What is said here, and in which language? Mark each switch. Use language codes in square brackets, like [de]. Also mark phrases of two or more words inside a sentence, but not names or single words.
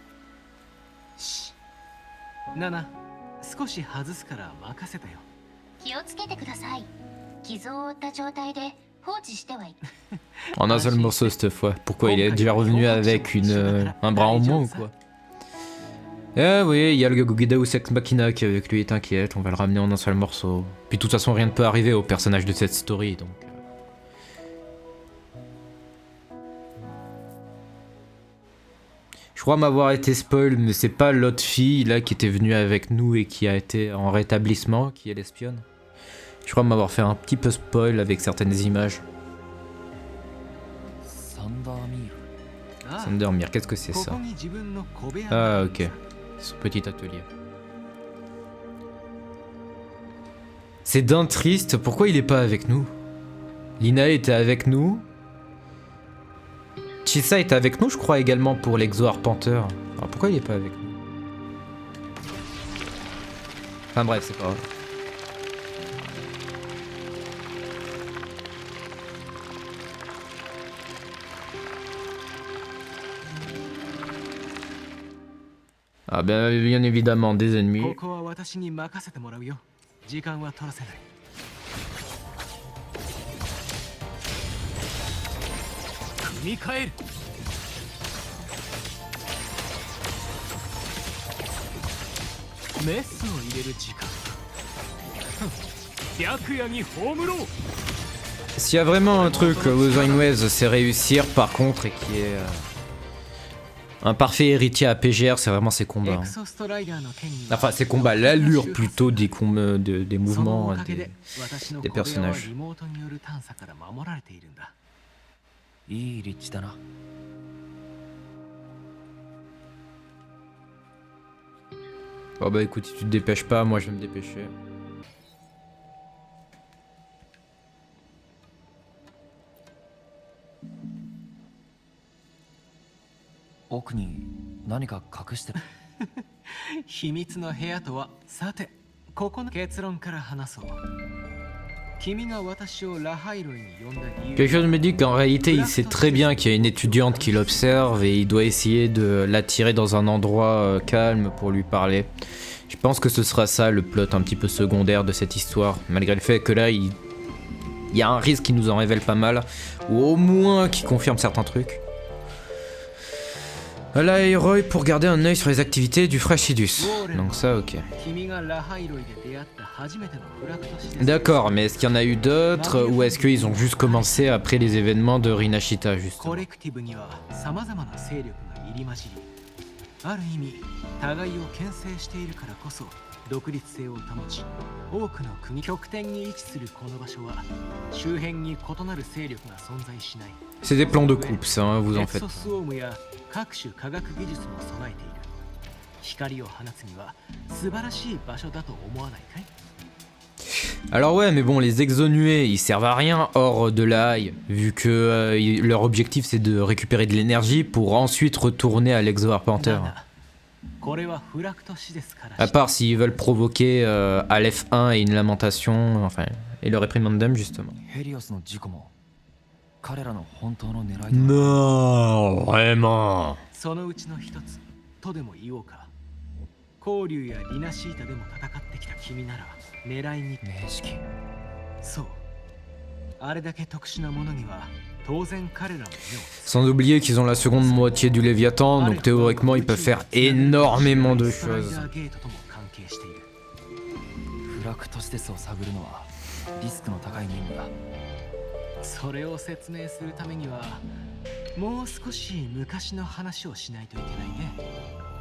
[ja] ナナ、少し外すから任せたよ。気をつけてください。傷を負った状態で放置してはい。 [fr] En un seul morceau cette fois. Pourquoi il est déjà revenu avec un bras en moins ou quoi? Eh oui, il y a le [la] Deus Ex Machina [fr] qui est avec lui, t'inquiète, on va le ramener en un seul morceau. Puis de toute façon rien ne peut arriver au personnage de cette story donc... Je crois m'avoir été spoil, mais c'est pas l'autre fille là qui était venue avec nous et qui a été en rétablissement, qui est l'espionne. Je crois m'avoir fait un petit peu spoil avec certaines images. [ja] サンダーミール。ああ、 [fr] Sandermere, qu'est-ce que c'est [ja] こ [fr] ça? [ja] こに自分の小部屋 [fr] Ah [ja] があるん [fr] ok, [ja] です。 [fr] son petit atelier. C'est d'un triste, pourquoi il est pas avec nous? Lina était avec nous. Chisa était avec nous je crois également pour l'exo-arpenteur. Alors pourquoi il est pas avec nous? Enfin bref, c'est pas grave. Ah ben bien évidemment des ennemis. [ja] ここは私に任せてもらうよ。時間は取らせない。組み替える。メスを入れる時間。白夜に葬ろう。 [fr] S'il y a vraiment un truc que Wuthering Waves sait réussir par contre et qui est un parfait héritier à PGR, c'est vraiment ses combats. [ja] エ [fr] hein. [ja] クソストライダーの剣には [fr] Enfin ses combats, l'allure plutôt des, des [ja] その [fr] mouvements [ja] おかげ [fr] des... [ja] で私の [fr] des [ja] 小部屋は [fr] personnages. [ja] リモートによる探査から守られているんだ。いい立地だな。 [fr] Oh bah écoute, si tu te dépêches pas, moi je vais me dépêcher. [ja] 奥に何か隠してる。秘密の部屋とはさてここの結論から話そう。君が私をラハイロイに呼んだ理由 [fr] Quelque chose me dit qu'en réalité il sait très bien qu'il y a une étudiante qui l'observe et il doit essayer de l'attirer dans un endroit calme pour lui parler. Je pense que ce sera ça le plot un petit peu secondaire de cette histoire, malgré le fait que là il y a un risque qui nous en révèle pas mal, ou au moins qui confirme certains trucs. Là, Roy pour garder un œil sur les activités du Frachidus. Donc ça, ok. [ja] 君がラハイロイで出会った初めてのフラクトシです。 [fr] D'accord, mais est-ce qu'il y en a eu d'autres ou est-ce qu'ils ont juste commencé après les événements de Rinashita [ja] コ [fr] justement? [ja] レクティブには様々な勢力が入り混じり、ある意味互いを牽制しているからこそ独立性を保ち多くの国極点に位置するこの場所は周辺に異なる勢力が存在しない。 [fr] C'est des plans de coupe, ça, hein, vous en [ja] エク [fr] faites [ja] ソ [fr] pas. [ja] スオームや各種科学技術も備えている。光を放つには素晴らしい場所だと思わないかい？ [fr] Alors ouais, mais bon, les exonués, ils servent à rien hors de la Haie, vu que leur objectif c'est de récupérer de l'énergie pour ensuite retourner à l'exo-arpenteur. [ja] だがこれはフラクト市ですから。 [fr] À part s'ils veulent provoquer Aleph 1 et une lamentation, enfin, et le réprimandum justement. [ja] ヘリオスの事故も彼らの本当の狙いだ。 [fr] Non, vraiment. [ja] そのうちの一つとでも言おうか。光竜やリナシータでも戦ってきた君なら狙いに。名式。そう。あれだけ特殊なものには当然彼らも目を。 [fr] Sans oublier qu'ils ont la seconde moitié du Léviathan, donc théoriquement ils peuvent faire énormément de [ja] スライ [fr] choses. [ja] ダーゲートとも関係している。フラクトシテスを探るのはリスクの高い任務だ。それを説明するためにはもう少し昔の話をしないといけないね。